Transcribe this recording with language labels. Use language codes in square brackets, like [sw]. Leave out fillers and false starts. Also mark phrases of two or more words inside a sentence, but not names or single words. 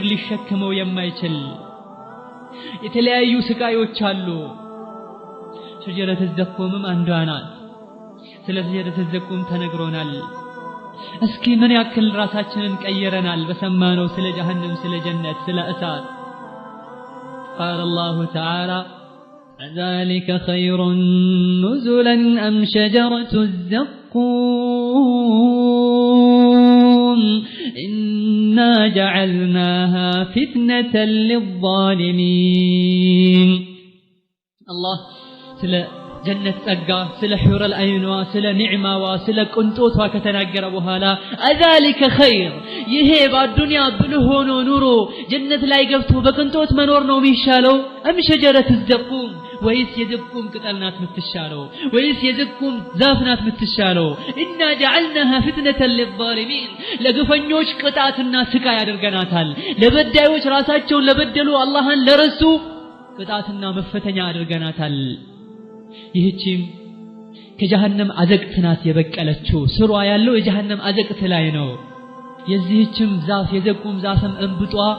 [am] ሊሸከመው የማይችል የተለያዩ ስቃዮች አሉ ሸጀረተ ዘቁምም አንዷ ናት ስለ [ar] شجرة الزقوم [am] ተነግሮናል እስኪ ምን ያክል ራሳችንን ቀየረናል በሰማነው ስለ ጀሃነም ስለ ጀነት ስለ እሳት [ar] قال الله تعالى ذلك خير نزلا أم شجرة الزقوم إنا جعلناها فتنة للظالمين الله سلا جنة [am] ጸጋ ስለ [ar] حور العين [am] ስለ ኒዕማዋ ስለ ቅንጦቷ ከተናገረ በኋላ አዛሊከ ኸይር ይሄ በአዱንያ ብልህ ሆኖ ኑሮ ጀነት ላይ ገብቶ በቅንጦት መኖር ነው የሚሻለው አም [ar] شجرة الزقوم [am] ወይስ የዘቁም ቅጠል ናት የምትሻለው ወይስ የዘቁም ዛፍ ናት የምትሻለው [ar] إنا جعلناها فتنة للظالمين [am] ለግፈኞች ቅጣትና ስቃይ አድርገናታል ለበዳዮች ራሳቸውን ለበደሉ አላህን ለረሱ ቅጣትና መፈተኛ አድርገናታል ይህቺም ከጀሃነም አዘቅት ናት የበቀለችው ስሯ ያለው የጀሃነም አዘቅት ላይ ነው የዚህችም ዛፍ የዘቁም ዛፍም እንብጧ